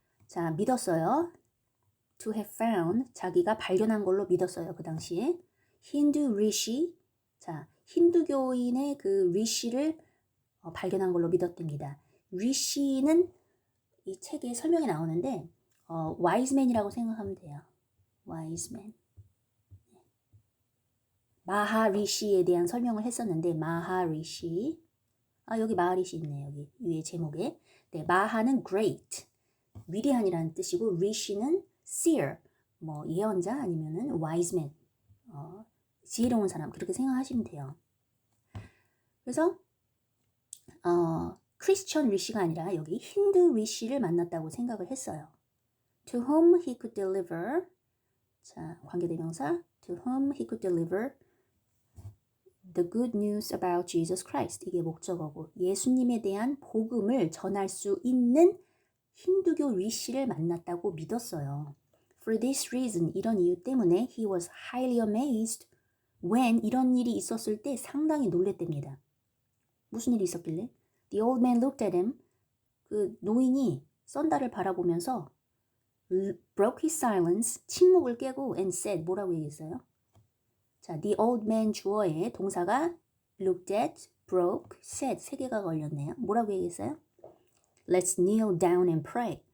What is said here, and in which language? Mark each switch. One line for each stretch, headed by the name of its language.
Korean: 자, 믿었어요.
English: To have found.
Korean: 자기가 발견한 걸로 믿었어요. 그 당시에. 힌두 리시. 자, 힌두교인의 그 리시를 발견한 걸로 믿었답니다. 리시는 이 책에 설명이 나오는데 와이즈맨이라고 생각하면 돼요. 와이즈맨. 마하리시에 대한 설명을 했었는데 마하리시. 여기 마하리시 있네. 여기 위에 제목에. 네, 마하는 great, 위대한이라는 뜻이고 리시는 seer, 뭐 예언자 아니면은 wise man, 지혜로운 사람 그렇게 생각하시면 돼요. 그래서 크리스천 리시가 아니라 여기 힌두 리시를 만났다고 생각을 했어요.
English: To whom he could deliver. 자, 관계대명사. To whom he could deliver The good news about Jesus Christ.
Korean: 이게 목적어고 예수님에 대한 복음을 전할 수 있는 힌두교 리씨를 만났다고 믿었어요.
English: For this reason,
Korean: 이런 이유 때문에
English: he was highly amazed when
Korean: 이런 일이 있었을 때 상당히 놀랬답니다. 무슨 일이 있었길래?
English: The old man looked at him.
Korean: 그 노인이 썬다를 바라보면서
English: broke his silence,
Korean: 침묵을 깨고
English: and said,
Korean: 뭐라고 얘기했어요? 자,
English: the old man
Korean: 주어에 동사가 looked at, broke, said 세 개가 걸렸네요. 뭐라고 얘기했어요?
English: Let's kneel down and pray.